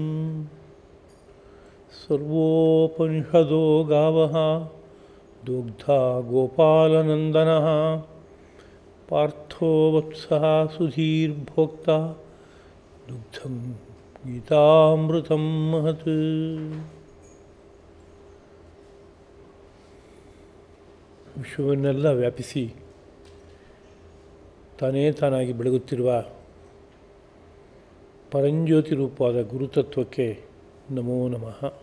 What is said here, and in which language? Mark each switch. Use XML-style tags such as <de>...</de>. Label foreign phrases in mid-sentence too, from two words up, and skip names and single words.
<sa>सर्वोपनिषदो गावः दुग्धा गोपालनन्दनः पार्थो वत्सः सुधीर्भोक्ता दुग्धं गीतामृतं महत्</sa> <kn>ವಿಶ್ವವನ್ನೆಲ್ಲ ವ್ಯಾಪಿಸಿ ತಾನೇ ತಾನಾಗಿ ಬೆಳಗುತ್ತಿರುವ ಪರಂಜ್ಯೋತಿ ರೂಪವಾದ ಗುರುತತ್ವಕ್ಕೆ ನಮೋ ನಮಃ.</kn>